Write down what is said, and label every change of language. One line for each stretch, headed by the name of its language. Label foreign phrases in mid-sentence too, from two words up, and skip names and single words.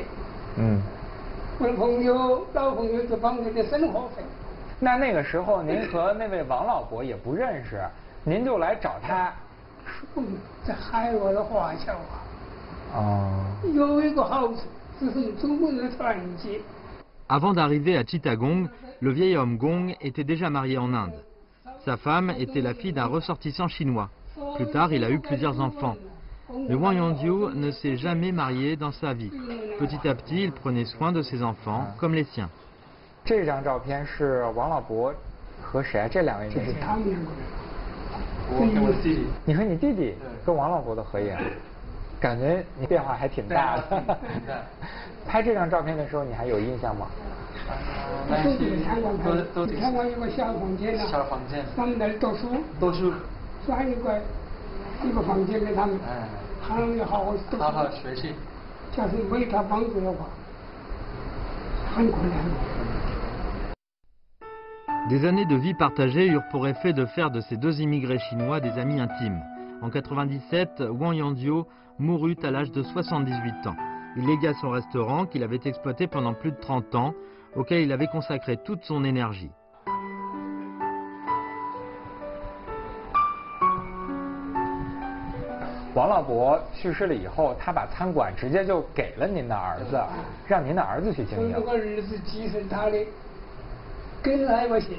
Chinese: 我的老朋友就帮我的生活费。那个时候您和那位王老伯也不认识，您就来找他。这海外的华侨啊。有一个好处，就是中国人的团结。
French: Avant d'arriver à Chittagong, le vieil homme Gong était déjà marié en Inde. Sa femme était la fille d'un ressortissant chinois. Plus tard, il a eu plusieurs enfants. Mais Wang Yongjiu ne s'est jamais marié dans sa vie. Petit à petit, il prenait soin de ses enfants, comme les siens.
Chinese: 这张照片是王老伯和谁？这2位这是他们2个人。我跟我弟弟。你和你弟弟跟王老伯的合影，感觉你变化还挺大的。拍这张照片的时候，你还有印象吗？参观有个小房间呐。小房间。他们在读书。读书。转一个房间给他们。他们要好好读书。好好学习。假如没他帮助的话，很困难。
French: Des années de vie partagée eurent pour effet de faire de ces 2 immigrés chinois des amis intimes. En 1997, Wang Yongjiu mourut à l'âge de 78 ans. Il légua son restaurant qu'il avait exploité pendant plus de 30 ans, auquel il avait consacré toute son énergie.
Chinese: 王老伯去世了以后，他把餐馆直接就给了您的儿子，让您的儿子去经营。这个儿子继承他的，跟他一个姓。